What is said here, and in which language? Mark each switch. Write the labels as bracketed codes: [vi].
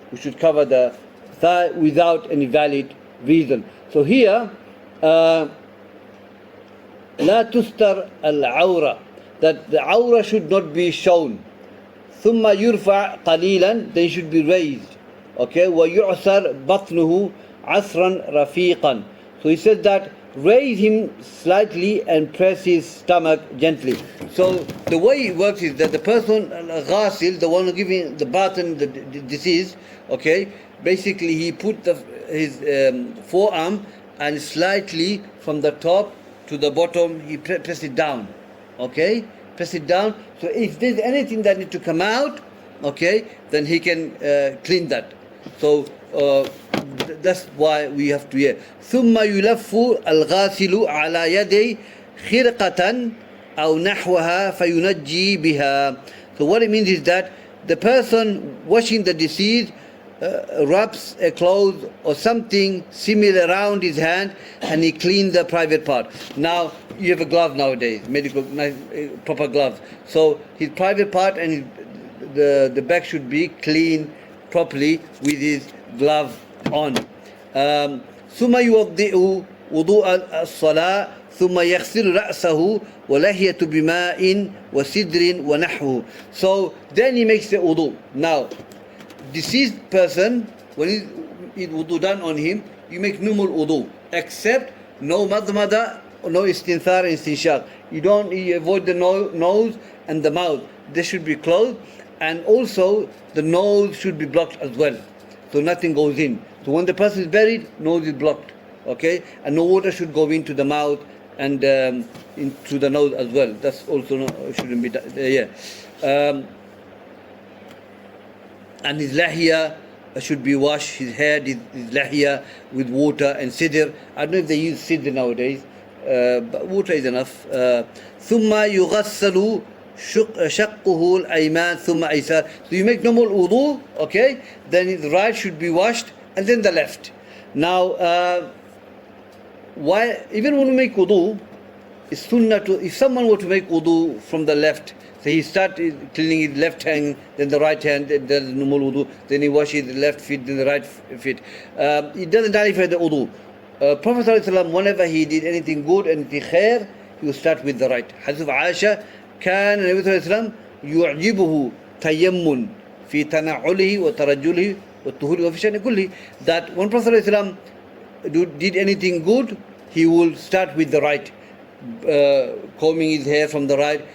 [en] We should cover the thigh without any valid reason. So here, لا تستر العورة, that the awra should not be shown. ثم يرفع قليلا, they should be raised. [ar] Okay, ويعسر بطنه عسرا رفيقا. [en] So he said that raise him slightly and press his stomach gently. So the way it works is that the person, ghasil, the one giving the bath and the deceased, okay, basically he put his forearm and slightly from the top to the bottom, he press it down. Okay, press it down. So if there's anything that needs to come out, okay, then he can clean that. So that's why we have to hear. [ar] ثم يلف الغاسل على يدي خرقة أو نحوها فينجي بها. [en] So what it means is that the person washing the deceased wraps a cloth or something similar around his hand and he cleans the private part. Now you have a glove nowadays, medical proper gloves. So his private part and the back should be clean properly with his glove on. [ar] ثم يوضئ وضوء الصلاة ثم يغسل رأسه ولحية بماء وسدر ونحوه. [en] So then he makes the wudu. Now deceased person, when it wudu done on him, you make normal wudu, except no madmada, no istinthar and istinshaq. You avoid the nose and the mouth. They should be closed, and also the nose should be blocked as well, so nothing goes in. So when the person is buried, nose is blocked, okay, and no water should go into the mouth and into the nose as well. That's also shouldn't be done. And his lahia should be washed, his hair, his lahia with water and sidr. I don't know if they use sidr nowadays, but water is enough. [ar] ثم يغسل شقه الأيمان ثم أيسار. [en] So you make normal wudu, okay? Then the right should be washed and then the left. Now, why? Even when we make wudu, it's sunnah to, if someone were to make wudu from the left, so he starts cleaning his left hand, then the right hand, then the normal wudu, then he washes the left feet, then the right feet. It doesn't nullify the wudu. Prophet ﷺ, whenever he did anything good and anything khair, he would start with the right. [ar] Hadith of Aisha, كان النبي صلى الله عليه وسلم يعجبه تيمم في تنعله وترجله والطهور وفي شأن كله. [en] That when Prophet ﷺ did anything good, he will start with the right, combing his hair from the right.